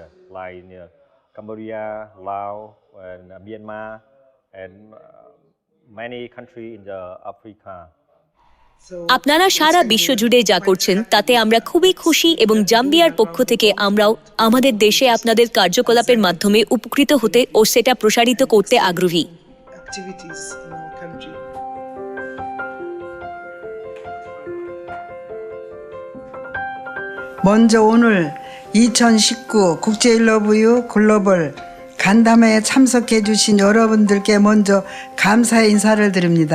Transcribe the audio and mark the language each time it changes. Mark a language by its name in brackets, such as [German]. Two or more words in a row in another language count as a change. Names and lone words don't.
[Bangla] আপনারা সারা বিশ্ব জুড়ে যা করছেন তাতে আমরা খুবই খুশি এবং জাম্বিয়ার পক্ষ থেকে আমরাও আমাদের দেশে আপনাদের কার্যকলাপের মাধ্যমে উপকৃত হতে ও সেটা প্রসারিত করতে আগ্রহী। [Korean] 먼저 오늘 2019 국제일러브유 글로벌 간담회에 참석해 주신 여러분들께 먼저 감사의 인사를 드립니다.